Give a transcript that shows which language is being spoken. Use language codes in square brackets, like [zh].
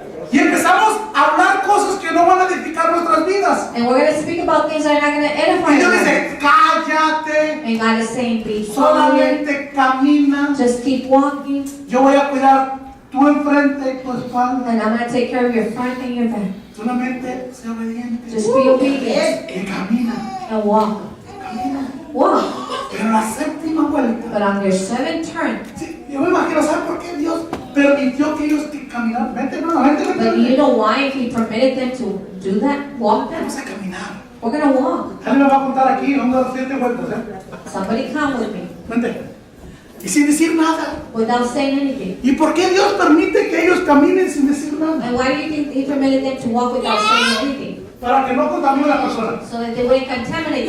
[es] Y empezamos a hablar cosas que no van a edificar nuestras vidas. [en] And we're going to speak about things that are not going to edify [es] Y Dios [en] us. [es] dice, cállate, [en] And God is saying, be quiet. [es] solamente camina. [en] Just keep walking. [es] Yo voy a cuidar tu enfrente y tu espalda. [en] And I'm going to take care of your front and your back. [es] Solamente sé obediente. [en] Just be obedient [es] Y camina, [en] and walk. [es] camina. [en] Walk. [es] Pero la séptima vuelta. [en] But on your seventh turn, [es] Sí, yo me imagino, ¿saben por qué Dios permitió que ellos que caminaran? Vente, no, vente, [en] but [es] vente. [en] you know why? If He permitted them to do that, walk them, [es] Vamos a caminar. [en] we're going to walk. [es] Alguien me va a contar aquí, vamos a dar 7 vueltas, [en] Somebody come with me [es] Vente. Y sin decir nada. [en] without saying anything. [es] ¿Y por qué Dios permite que ellos caminen sin decir nada? [en] And why do you think He permitted them to walk without saying anything? [es] Para que no contamine a la persona. [en] So that they wouldn't contaminate